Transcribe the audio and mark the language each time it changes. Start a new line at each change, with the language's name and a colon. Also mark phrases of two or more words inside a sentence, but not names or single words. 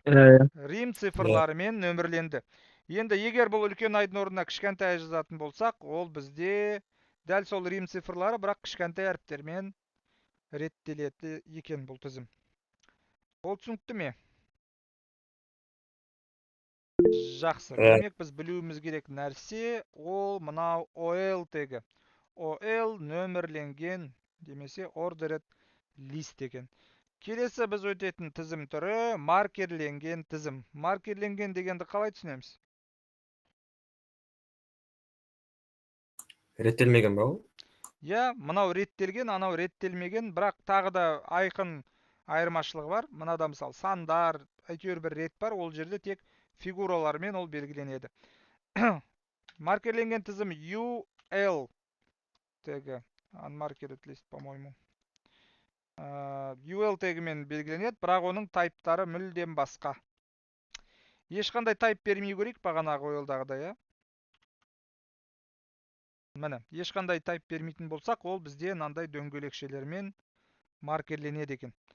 Kazakh: Рим цифрларымен нөмірленді. Енді егер бұл үлкен айдың орнына кішкентай жазатын болсақ, ол бізде дәл сол рим цифрлары, бірақ кішкентай әріптермен реттеледі екен бұл тізім. Ол түсінікті ме? Жақсы. Демек біз білуіміз керек нәрсе, ол мынау OL тегі. OL нөмірленген, демесе
English: ordered list
Kazakh: екен. Келесі біз өтетін тізім түрі маркерленген тізім. Маркерленген дегенді қалай түсінеміз? Реттелмеген ба ол? Иә, мынау реттелген, анау реттелмеген, бірақ тағы да айқын айырмашылығы бар. Мынада мысалы сандар, әйтеуір бір рет бар, ол жерде тек фигуралармен ол белгіленеді. Маркерленген тізім UL тегі,
English: unmarked list,
Russian: по-моему.
Kazakh: UL тегімен белгіленеді, бірақ оның тайптары мүлдем басқа. Ешқандай тайп бермей көрейік бағанағы OL-дағыдай, иә? Міне, ешқандай тайп бермейтін болсақ, ол бізде мынандай дөңгелекшелермен маркерленеді екен.